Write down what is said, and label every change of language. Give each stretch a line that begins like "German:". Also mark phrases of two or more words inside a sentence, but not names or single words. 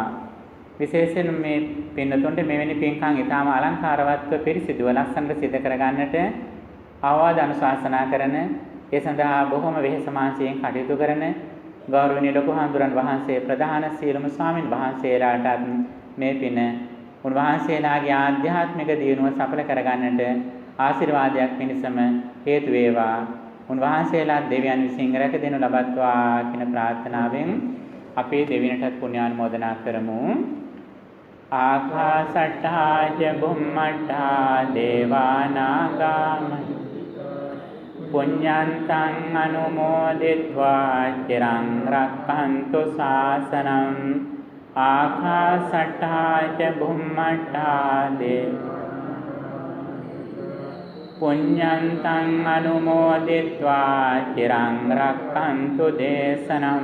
Sinhala: විශේෂයෙන් මේ පින්නතුන්ට මෙවැනි පින්කම් ඊටාම අලංකාරවත්ව පිරිසිදුව ලස්සනට සිදු කරගන්නට අවවාද අනුශාසනා කරන, ඒ සඳහා බොහොම වෙහෙස මාංශයෙන් කටයුතු කරන ගෞරවනීය ලොකු හාමුදුරන් වහන්සේ ප්‍රධාන සියලුම ස්වාමින් වහන්සේලාට මේ පින උන්වහන්සේලාගේ ආධ්‍යාත්මික දියුණුව සඵල කරගන්නට ආශිර්වාදයක් පිණිසම හේතු වේවා. උන්වහන්සේලා දෙවියන් විසින් රැක දෙනු ලබත්වා කියන ප්‍රාර්ථනාවෙන් අපි දෙවියන්ටත් පුණ්‍යානුමෝදනා කරමු.
Pali: ආකාසට්ඨා ච බුම්මට්ඨා දේවා නාග පුඤ්ඤන්තං අනුමෝදිत्वा චිරං රක්ඛන්තු ශාසනං. ආකාසට්ඨා ච බුම්මට්ඨා පුඤ්ඤන්තං අනුමෝදිत्वा චිරං රක්ඛන්තු දේශනං.